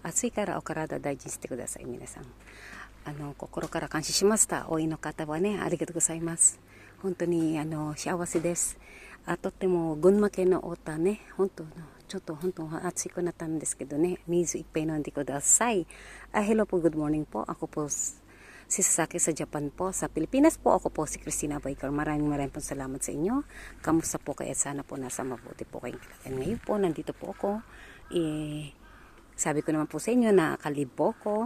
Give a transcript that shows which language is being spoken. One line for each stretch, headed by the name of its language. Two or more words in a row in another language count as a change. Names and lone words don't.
Japanese: 暑いからお体大事にしてください。皆さん。心から感謝しました。応援の方はね、ありがとうございます。本当に幸せです。とっても群馬県の太田ね、ちょっと本当暑くなったんですけどね、水いっぱい飲んでください。
English: Hello po, good morning po.
Filipino: Ako po si Sasaki sa Japan po. Sa Pilipinas po, ako po si Christina Baykar. Maraming pong salamat sa inyo. Kamusta po kayo? Sana po nasa mabuti po kayong kalagayan. Ngayon po, nandito po ako. Sabi ko naman po sa inyo na kalib po ako.